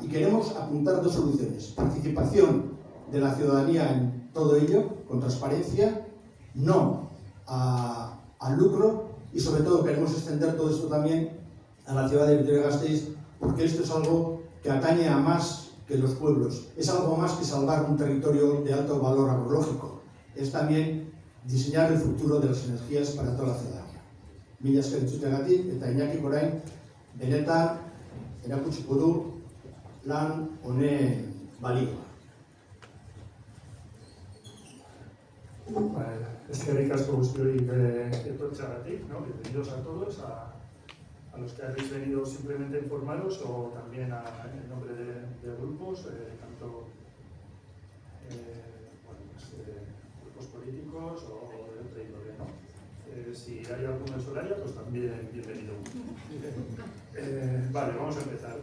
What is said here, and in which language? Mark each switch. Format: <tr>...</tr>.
<es>Y queremos apuntar dos soluciones. Participación de la ciudadanía en todo ello, con transparencia, no al lucro, y sobre todo queremos extender todo esto también a la ciudad de Vitoria-Gasteiz, porque esto es algo que atañe a más que los pueblos. Es algo más que salvar un territorio de alto valor agroecológico. Es también diseñar el futuro de las energías para toda la ciudadanía.</es> <eu>Mila esker entzuteagatik, eta Iñakik orain benetan erakutsiko du lan honen balioa. Eskerrik asko guztioi etortzeagatik, ¿no?</eu> <es>Bienvenidos a todos, a los que habéis venido simplemente a informaros o también en nombre de grupos, tanto grupos políticos o de otra índole, ¿no? Si hay alguno en Solaria, pues también bienvenido. Vale, vamos a empezar.</es>